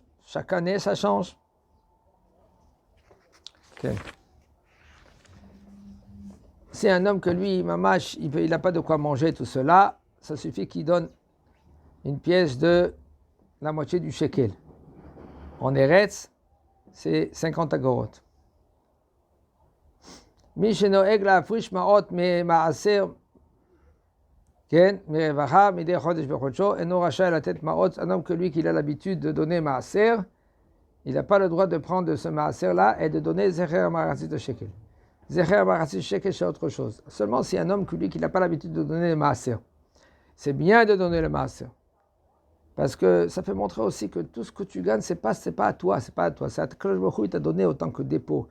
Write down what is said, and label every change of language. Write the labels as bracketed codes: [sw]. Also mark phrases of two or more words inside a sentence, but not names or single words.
[fr] Chaque année, ça change. Okay. C'est un homme que lui, mamash, il n'a pas de quoi manger tout cela, ça suffit qu'il donne une pièce de la moitié du shekel. En Eretz, c'est 50 agorotes. [he] מי שנוהג להפריש מעות ממעשר, כן, מרווחה, מדי חודש בחודשו, אינו רשאי לתת מעות, [fr] un homme que lui, qu'il a l'habitude de donner maaser, il n'a pas le droit de prendre de ce maaser-là et de donner [he] זכר מחצית שקל. זכר מחצית שקל, [fr] c'est autre chose. Seulement si un homme que lui, qui n'a pas l'habitude de donner le maaser, c'est bien de donner le maaser. Parce que ça fait montrer aussi que tout ce que tu gagnes, c'est pas à toi, c'est à [he] קדוש ברוך הוא, [fr] il t'a donné autant que dépôt.